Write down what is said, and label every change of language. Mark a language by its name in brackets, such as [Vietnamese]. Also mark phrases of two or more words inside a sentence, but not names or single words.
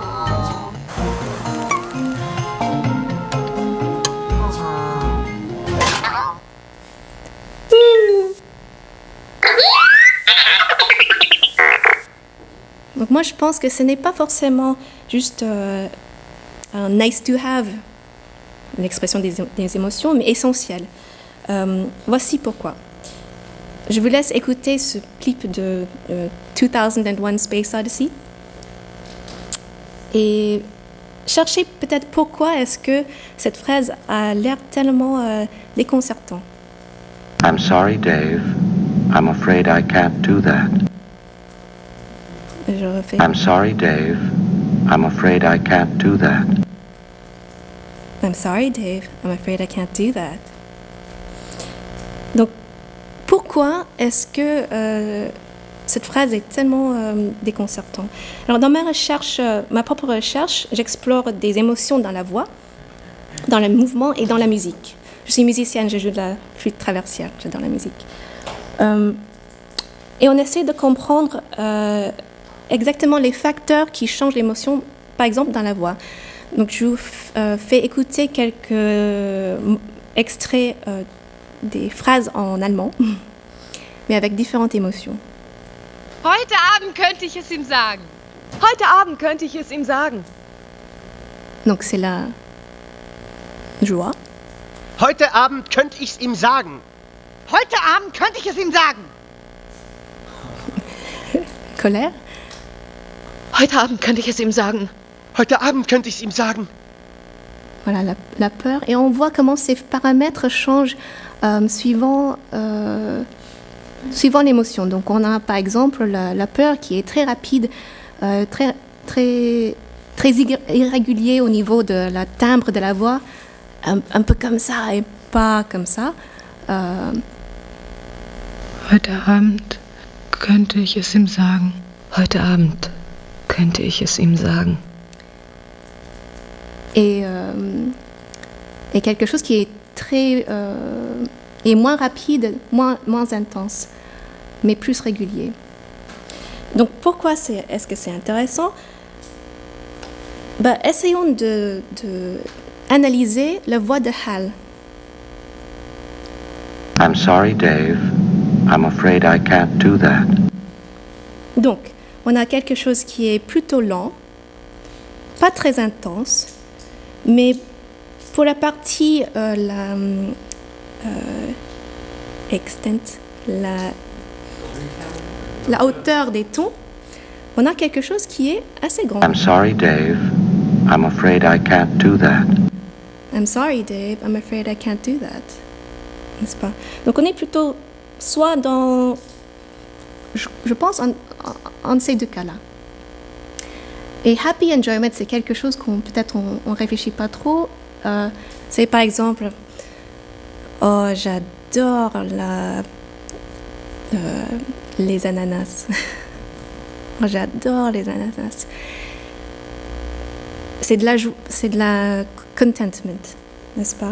[French] Donc moi, je pense que ce n'est pas forcément juste un [English] nice to have, [French] l'expression des émotions, mais essentiel. Voici pourquoi. Je vous laisse écouter ce clip de 2001 Space Odyssey et cherchez peut-être pourquoi est-ce que cette phrase a l'air tellement déconcertant. [English] I'm sorry, Dave. I'm afraid I can't do that. [French] Je refais. [English] I'm sorry, Dave. I'm afraid I can't do that. I'm sorry, Dave. I'm afraid I can't do that. [French] Donc, pourquoi est-ce que cette phrase est tellement déconcertante? Alors, dans ma propre recherche, j'explore des émotions dans la voix, dans le mouvement et dans la musique. Je suis musicienne, je joue de la flûte traversière, j'adore la musique. Et on essaie de comprendre exactement les facteurs qui changent l'émotion, par exemple dans la voix. Donc, je vous fais écouter quelques extraits des phrases en allemand, mais avec différentes émotions. [German] Heute Abend könnte ich es ihm sagen. Heute Abend könnte ich es ihm sagen. [French] Donc, c'est la joie. [German] Heute Abend könnte ich's ihm sagen. Heute Abend könnte ich es ihm sagen. [French] Colère. [German] Heute Abend könnte ich es ihm sagen. Heute Abend könnte ich's ihm sagen. [French] Voilà, la peur. Et on voit comment ces paramètres changent suivant l'émotion. Donc, on a par exemple la peur qui est très rapide, très irrégulier au niveau de la timbre de la voix, un peu comme ça et pas comme ça. [German] Heute Abend könnte ich es ihm sagen. Heute Abend könnte ich es ihm sagen. [French] Et quelque chose qui est est moins rapide, moins intense, mais plus régulier. Donc pourquoi est-ce que c'est intéressant? Essayons de analyser la voix de Hal. [English] I'm sorry, Dave. I'm afraid I can't do that. [French] Donc, on a quelque chose qui est plutôt lent, pas très intense, mais pour la partie la hauteur des tons, on a quelque chose qui est assez grand. [English] I'm sorry, Dave. I'm afraid I can't do that. I'm sorry, Dave. I'm afraid I can't do that. [French] N'est-ce pas? Donc on est plutôt soit dans, je pense, en ces deux cas-là. [English] Et happy enjoyment, [French] c'est quelque chose qu'on peut-être on réfléchit pas trop. C'est par exemple, oh j'adore les ananas. Oh, j'adore les ananas. C'est de la contentment, n'est-ce pas?